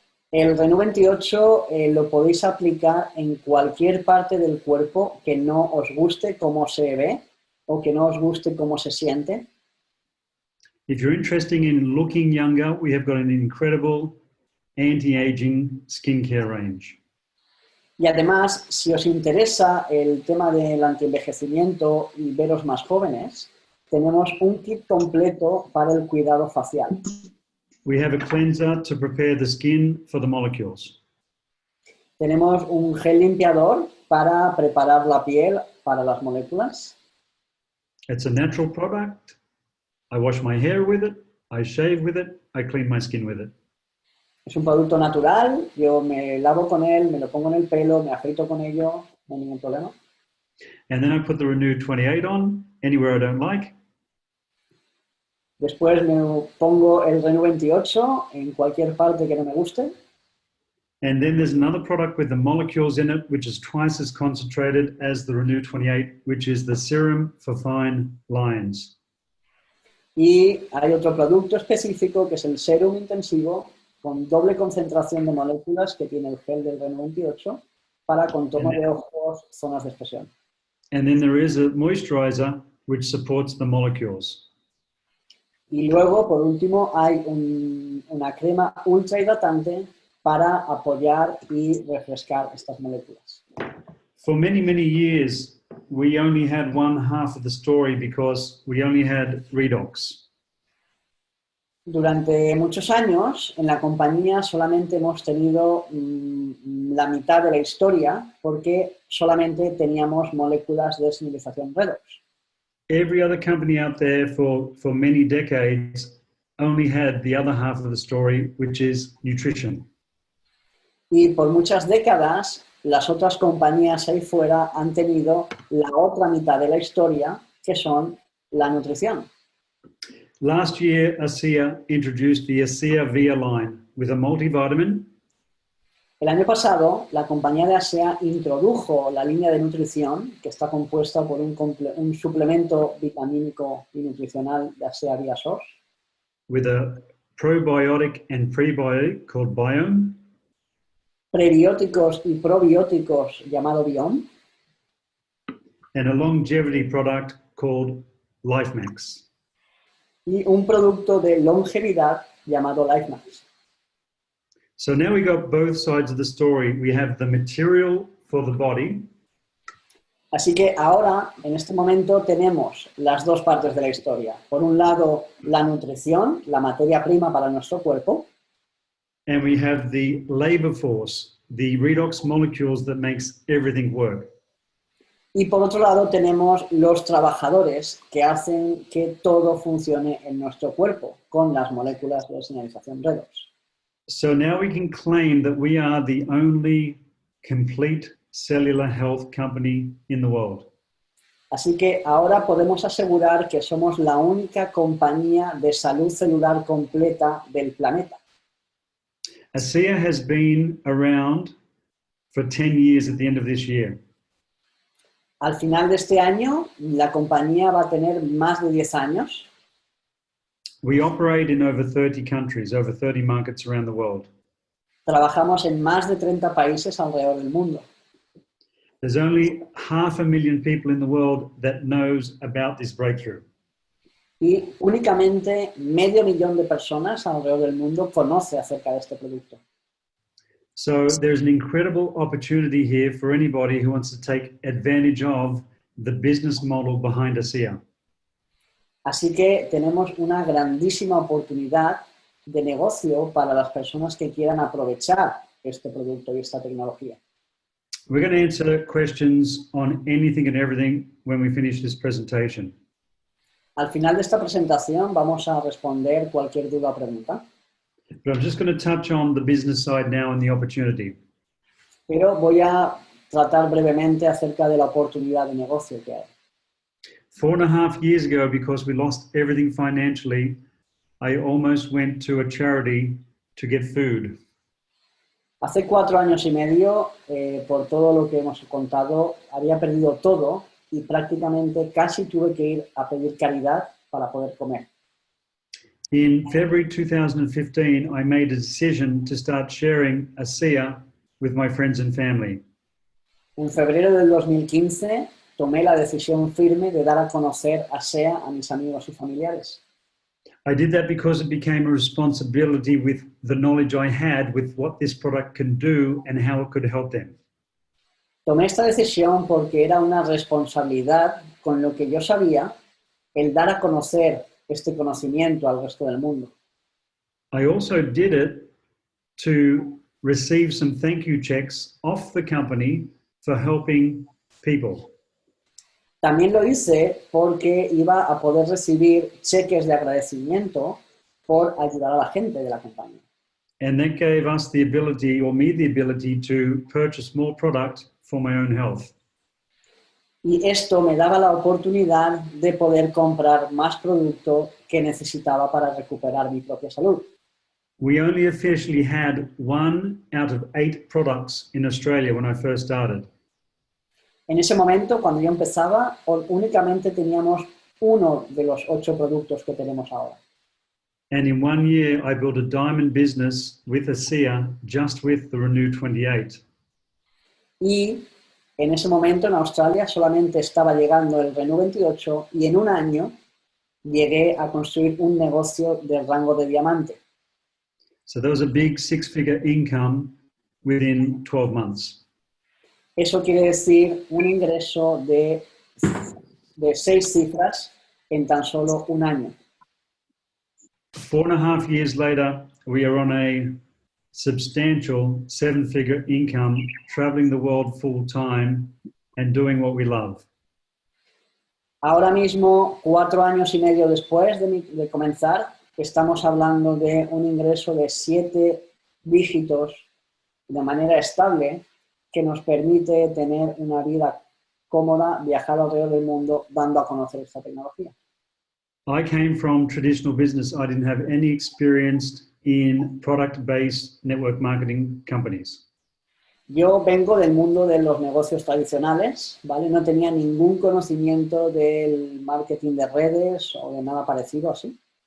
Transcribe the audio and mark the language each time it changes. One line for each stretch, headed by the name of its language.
Spanish: El Renew 28 lo podéis aplicar en cualquier parte del cuerpo que no os guste cómo se ve o que no os guste cómo se siente.
English: If you're interested in looking younger, we have got an incredible anti-aging skincare range.
Spanish: Y además, si os interesa el tema del antienvejecimiento y veros más jóvenes, tenemos un kit completo para el cuidado facial.
English: We have a cleanser to prepare the skin for the molecules.
Spanish: Tenemos un gel limpiador para preparar la piel para las moléculas.
English: It's a natural product. I wash my hair with it, I shave with it, I clean my skin with it.
Spanish: Es un producto natural, yo me lavo con él, me lo pongo en el pelo, me afeito con ello, no hay ningún problema.
English: And then I put the Renew 28 on, anywhere I don't like.
Spanish: Después me pongo el Renew 28 en cualquier parte que no me guste.
English: And then there's another product with the molecules in it, which is twice as concentrated as the Renew 28, which is the serum for fine lines.
Spanish: Y hay otro producto específico que es el serum intensivo con doble concentración de moléculas que tiene el gel del Renew 28 para contorno de ojos, zonas de expresión.
English: And then there is a moisturizer which supports the molecules.
Spanish: Y luego, por último, hay una crema ultra hidratante para apoyar y refrescar estas moléculas.
English: For many, many years, we only had one half of the story because we only had Redox.
Spanish: Durante muchos años, en la compañía solamente hemos tenido la mitad de la historia porque solamente teníamos moléculas de señalización redox.
English: Every other company out there for many decades only had the other half of the story, which is nutrition.
Spanish: Y por muchas décadas, las otras compañías ahí fuera han tenido la otra mitad de la historia, que son la nutrición.
English: Last year, ASEA introduced the ASEA Via line with a multivitamin.
Spanish: El año pasado, la compañía de ASEA introdujo la línea de nutrición, que está compuesta por un suplemento vitamínico y nutricional de ASEA Via Source.
English: With a probiotic and prebiotic called Biome.
Spanish: Prebióticos y probióticos llamado Biome.
English: And a longevity product called LifeMax.
Spanish: Y un producto de longevidad llamado LifeMax.
English: So now we got both sides of the story. We have the material for the body.
Spanish: Así que ahora, en este momento, tenemos las dos partes de la historia. Por un lado, la nutrición, la materia prima para nuestro cuerpo.
English: And we have the labor force, the redox molecules that makes everything work.
Spanish: Y por otro lado, tenemos los trabajadores que hacen que todo funcione en nuestro cuerpo con las moléculas de señalización redox.
English: So now we can claim that we are the only complete cellular health company in the world.
Spanish: Así que ahora podemos asegurar que somos la única compañía de salud celular completa del planeta.
English: ASEA has been around for 10 years at the end of this year.
Spanish: Al final de este año, la compañía va a tener más de 10 años.
English: We operate in over 30 countries, over 30 markets around the world.
Spanish: Trabajamos en más de 30 países alrededor del mundo.
English: There's only 500,000 people in the world that knows about this breakthrough.
Spanish: Y únicamente 500,000 de personas alrededor del mundo conoce acerca de este producto.
English: So there's an incredible opportunity here for anybody who wants to take advantage of the business model behind ASEA.
Spanish: Así que tenemos una grandísima oportunidad de negocio para las personas que quieran aprovechar este producto y esta tecnología.
English: We're going to answer questions on anything and everything when we finish this presentation.
Spanish: Al final de esta presentación vamos a responder cualquier duda o pregunta.
English: But I'm just going to touch on the business side now and the opportunity.
Spanish: Pero voy a tratar brevemente acerca de la oportunidad de negocio que hay.
English: 4.5 years ago, because we lost everything financially, I almost went to a charity to get food.
Spanish: Hace 4 años y medio, por todo lo que hemos contado, había perdido todo y prácticamente casi tuve que ir a pedir caridad para poder comer.
English: In February 2015, I made a decision to start sharing ASEA with my friends and family.
Spanish: En febrero del 2015 tomé la decisión firme de dar a conocer ASEA a mis amigos y familiares.
English: I did that because it became a responsibility with the knowledge I had with what this product can do and how it could help them.
Spanish: Tomé esta decisión porque era una responsabilidad con lo que yo sabía, el dar a conocer este conocimiento al resto del mundo.
English: I also did it to receive some thank you checks off the company for helping people.
Spanish: También lo hice porque iba a poder recibir cheques de agradecimiento por ayudar a la gente de la compañía.
English: And that gave us the ability, or me the ability, to purchase more product for my own health.
Spanish: Y esto me daba la oportunidad de poder comprar más producto que necesitaba para recuperar mi propia salud.
English: We only officially had 1 out of 8 products in Australia when I first started.
Spanish: En ese momento, cuando yo empezaba, únicamente teníamos uno de los 8 productos que tenemos ahora.
English: And in 1 year, I built a diamond business with ASEA just with the Renew 28.
Spanish: Y en ese momento en Australia solamente estaba llegando el Renew 28 y en un año llegué a construir un negocio de rango de diamante.
English: So there was a big 6-figure income within 12 months.
Spanish: Eso quiere decir un ingreso de 6 cifras en tan solo un año.
English: 4.5 years later, we are on a substantial 7-figure income, traveling the world full time and doing what we love.
Spanish: Ahora mismo, 4 años y medio después de comenzar, estamos hablando de un ingreso de 7 dígitos de manera estable que nos permite tener una vida cómoda, viajar alrededor del mundo dando a conocer esta tecnología.
English: I came from traditional business. I didn't have any experience in product-based network marketing companies.
Spanish: Yo vengo del mundo de los negocios tradicionales, ¿vale? No tenía ningún conocimiento del marketing de redes o de nada parecido así.